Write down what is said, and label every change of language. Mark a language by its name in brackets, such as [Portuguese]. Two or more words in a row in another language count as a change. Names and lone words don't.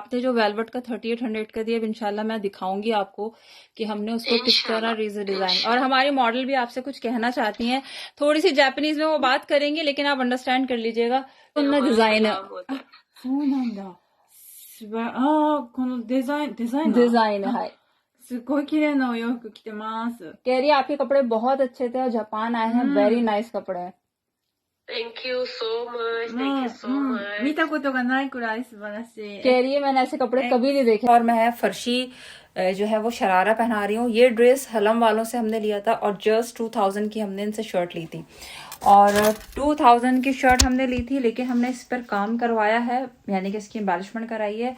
[Hindi] आपने जो वेलवेट का 3800 का दिया, [Arabic] إن شاء الله [Hindi] मैं दिखाऊंगी आपको कि हमने उसको किस तरह डिजाइन। और हमारी मॉडल भी आपसे कुछ कहना चाहती हैं, थोड़ी सी जापानीज में वो बात करेंगी, लेकिन आप अंडरस्टैंड कर लीजिएगा। डिजाइन डिजाइन है, [Japanese] すごい綺麗なお洋服着てます。 [Hindi] कह रही है आपके कपड़े बहुत अच्छे थे और जापान आए हैं, [English] very nice [Hindi] कपड़े हैं। [English] thank you so much, thank you so much. [Japanese] 見たことがないくらい素晴らしい。 [Hindi] कह रही है मैंने ऐसे कपड़े कभी नहीं देखे। और मैं फर्शी जो है वो शरारा पहना रही हूँ। ये ड्रेस हलम वालों से हमने लिया था और जस्ट 2000 की हमने इनसे शर्ट ली थी। और 2000 की शर्ट हमने ली थी, लेकिन हमने इस पर काम करवाया है, यानी कि इसकी एम्बेलिशमेंट कराई है।